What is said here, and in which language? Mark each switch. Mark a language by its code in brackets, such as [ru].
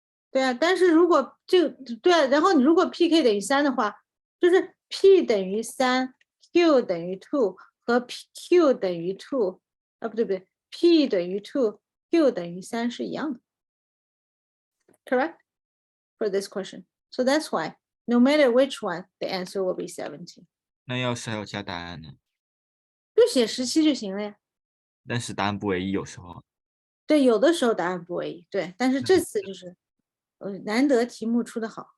[zh] 对啊，但是如果对啊，然后你如果 PK 等于3的话，就是 P 等于3，Q 等于2和 Q 等于2，啊不对，P 等于2，Q 等于3是一样的。 [en] Correct for this question. So that's why no matter which one, the answer will be 17. [zh] 那要是还有其他答案呢？就写17就行了呀。但是答案不唯一，有时候。对，有的时候答案不唯一，对，但是这次就是难得题目出的好。